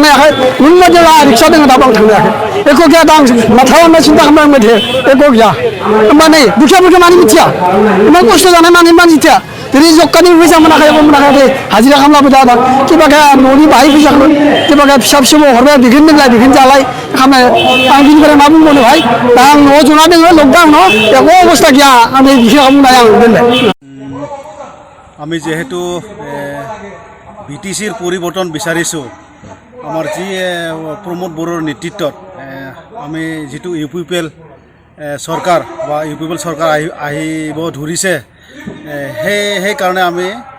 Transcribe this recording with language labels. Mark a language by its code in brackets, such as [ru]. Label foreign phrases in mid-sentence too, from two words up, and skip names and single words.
[brx] हायाखै नोंबायदि रिक्सा दङ दाबो आं थांनो हायाखै एख' गैया दा आं माथा खालामना सिन्था खालामबाय थायो एख' गैया होमबा नै दुखियाफोरखौ मानि मिथिया इमान खस्थ' जानाय मानि मिथिया दिनै [en] job card [brx] फैसा मोनाखै एख' मोनाखै हाजिरा खालामलाबो दा किबाके न'नि बाहाय फैसाखौ किबाके फिसा फिसौ हरबाय बेखौनो लोंलाय बेखौनो जालाय खालामनाय आं बिनिफ्राय मा बुंबावनो भाई दा आं न'आव जना दङ लकडाउनाव एख' अबस्था गैया आं नै बिखौ बुंनाय आं दोनबाय [as] আমি যেহেতু বিটিচিৰ পৰিৱৰ্তন বিচাৰিছোঁ আমাৰ যি প্ৰমোদ বড়োৰ নেতৃত্বত আমি যিটো ইউপিপিএল চৰকাৰ বা ইউপিপিএল চৰকাৰ আহিব ধৰিছে সেইকাৰণে আমি